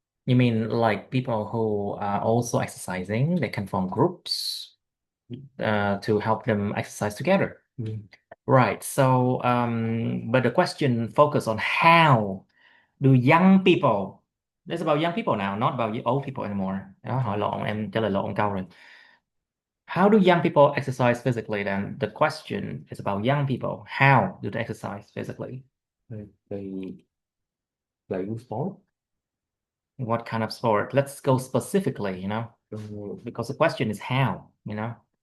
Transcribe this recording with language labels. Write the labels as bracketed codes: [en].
[en] You mean like people who are also exercising, they can form groups to help them exercise together. Right. So, but the question focus on how do young people, it's about young people now, not about old people anymore. [vi] Đó, hỏi lộn, em trả lời lộn câu rồi. [en] How do young people exercise physically then? The question is about young people. How do they exercise physically? They playing sport. What kind of sport? Let's go specifically, you know, because the question is how, you know.